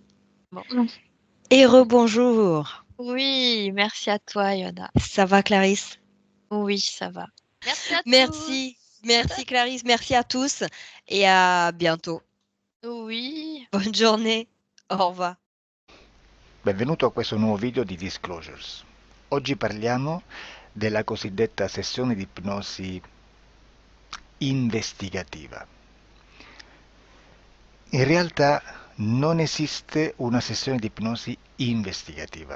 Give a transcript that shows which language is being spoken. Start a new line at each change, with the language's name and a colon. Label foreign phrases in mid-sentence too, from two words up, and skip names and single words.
French: Bon. Et rebonjour. Oui, merci à toi, Yona. Ça va, Clarisse? Oui, ça va. Merci à Merci. tous. Merci, Clarisse. Merci à tous. Et à bientôt. Oui. Bonne journée. Au revoir.
Italian: Benvenuto a questo nuovo video di Disclosures. Oggi parliamo della cosiddetta sessione di ipnosi investigativa. In realtà non esiste una sessione di ipnosi investigativa.